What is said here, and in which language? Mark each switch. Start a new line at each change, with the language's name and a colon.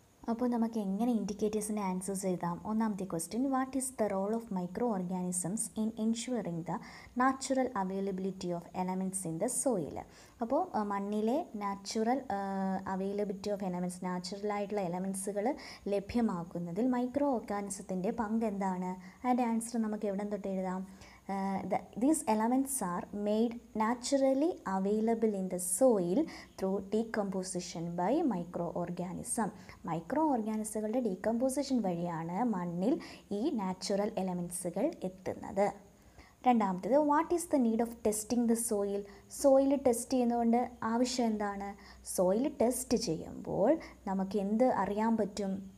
Malayalam: അപ്പോൾ നമുക്ക് എങ്ങനെ ഇൻഡിക്കേറ്റേഴ്സിൻ്റെ ആൻസേഴ്സ് എഴുതാം? ഒന്നാമത്തെ question,
English: What is the role of micro organisms in ensuring the natural availability of elements in the soil?
Malayalam: അപ്പോൾ മണ്ണിലെ
English: natural availability of elements,
Malayalam: നാച്ചുറലായിട്ടുള്ള എലമെൻറ്റ്സുകൾ ലഭ്യമാക്കുന്നതിൽ micro ഓർഗാനിസത്തിൻ്റെ പങ്ക് എന്താണ്? അതിൻ്റെ ആൻസർ നമുക്ക് എവിടെ തൊട്ട് എഴുതാം?
English: These elements are made naturally available in the soil through decomposition by microorganism.
Malayalam: മൈക്രോഓർഗാനിസങ്ങളുടെ decomposition വഴിയാണ് മണ്ണിൽ ഈ നാച്ചുറൽ എലമെൻറ്റ്സുകൾ എത്തുന്നത്. രണ്ടാമത്തേത്,
English: What is the need of testing the soil?
Malayalam: Soil test ചെയ്യുന്നതുകൊണ്ട് ആവശ്യം എന്താണ്? സോയിൽ ടെസ്റ്റ് ചെയ്യുമ്പോൾ നമുക്ക് എന്ത് അറിയാൻ പറ്റും?